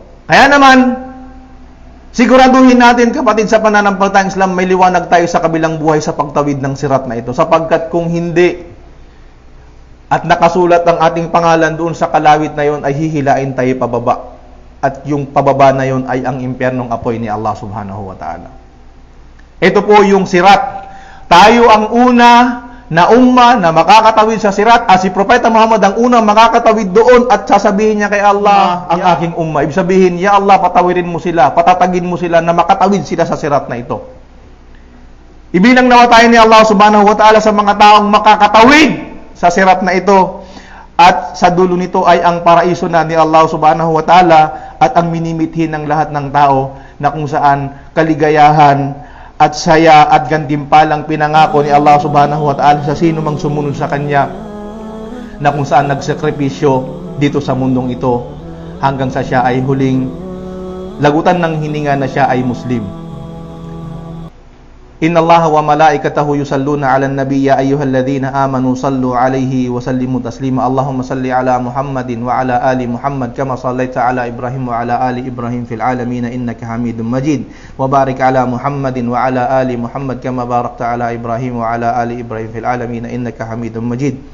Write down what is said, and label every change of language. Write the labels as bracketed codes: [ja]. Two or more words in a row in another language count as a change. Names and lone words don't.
[tl] Kaya naman, siguraduhin natin, kapatid, sa pananampalatayang Islam, may liwanag tayo sa kabilang buhay sa pagtawid ng sirat na ito. Sapagkat kung hindi, at nakasulat ang ating pangalan doon sa kalawit na yon, ay hihilain tayo pababa. At yung pababa na yon ay ang impyernong apoy ni Allah [ar] سبحانه وتعالى. [tl] Ito po yung sirat. Tayo ang una na umma na makakatawid sa sirat, si Propeta Muhammad ang unang makakatawid doon at sasabihin niya kay Allah, ang aking umma. Ibig sabihin, Ya Allah, patawirin mo sila, patatagin mo sila na makatawid sila sa sirat na ito. Ibilang nawa tayo ni Allah [ar] سبحانه وتعالى [tl] sa mga taong makakatawid sa sirat na ito. At sa dulo nito ay ang paraiso na ni Allah [ar] سبحانه وتعالى [tl] at ang minimithi ng lahat ng tao na kung saan kaligayahan at saya at gantimpalang pinangako ni Allah [ar] سبحانه وتعالى [tl] sa sino mang sumunod sa Kanya, na kung saan nagsakripisyo dito sa mundong ito hanggang sa siya ay huling lagutan ng hininga na siya ay Muslim. [ar] إن الله وملائكته يصلون على النبي يا أيها الذين آمنوا صلوا عليه وسلموا تسليما. اللهم صل على محمد وعلى آل محمد كما صليت على إبراهيم وعلى آل إبراهيم في العالمين إنك حميد مجيد. وبارك على محمد وعلى آل محمد كما باركت على إبراهيم وعلى آل إبراهيم في العالمين إنك حميد مجيد.